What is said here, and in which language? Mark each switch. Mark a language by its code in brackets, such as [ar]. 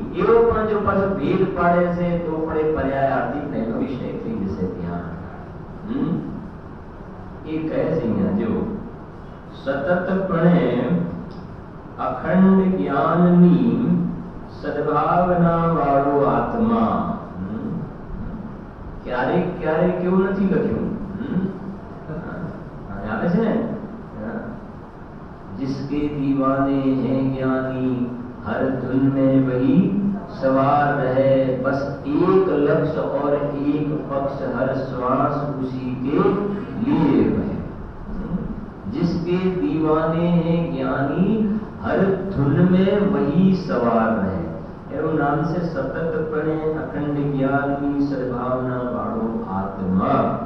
[gu] એવો પણ જો પાછો ભેદ પાડે છે તો પણ એ પર્યાયાર્થિક નયનો વિષય થઈ જશે ત્યાં. એ કહે છે અહીંયા જો સતતપણે અખંડ જ્ઞાનની સદભાવના વાળો આત્મા. ક્યારેક ક્યારેક કેવું નથી લખ્યું, આવે છે ને, [hi] जिसके दीवाने हैं ज्ञानी हर धुन में वही सवार रहे, बस एक लक्ष्य और एक पक्ष हर श्वास उसी के लिए रहे. जिसके दीवाने हैं ज्ञानी हर धुन में वही सवार रहे. [gu] એનું નામ છે સતતપણે અખંડ જ્ઞાનની સદભાવના વાળો આત્મા.